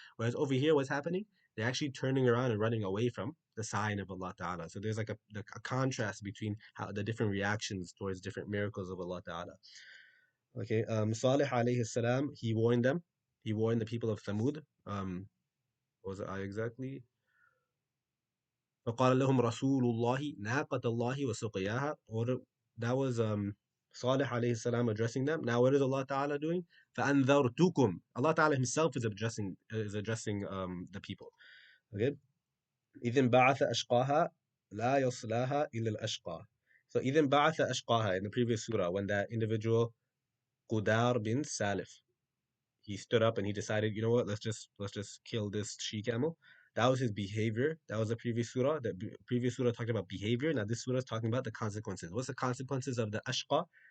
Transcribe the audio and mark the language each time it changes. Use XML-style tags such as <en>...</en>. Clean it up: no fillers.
<en>Whereas over here, what's happening? They're actually turning around and running away from the sign of Allah Ta'ala. So there's like a contrast between how the different reactions towards different miracles of Allah Ta'ala. Okay, Salih alayhi salam, he warned them. He warned the people of Thamud. What was it exactly?</en> <ar>فقال لهم رسول الله ناقة الله وسقياها.</ar> <en>That was Salih alayhi salam addressing them. Now what is Allah Ta'ala doing?</en> <ar>فأنذرتكم.</ar> <en>Allah Ta'ala himself is addressing the people. Okay?</en> <ar>إذن بعث أشقاها لا يصلاها إلا الأشقى.</ar> <en>So</en> <ar>إذن بعث أشقاها</ar> <en>in the previous surah, when that individual Qudar bin Salif, he stood up and he decided, you know what, let's just kill this she camel. That was his behavior. That was the previous surah. The previous surah talked about behavior. Now this surah is talking about the consequences. What's the consequences of the ashqa?</en>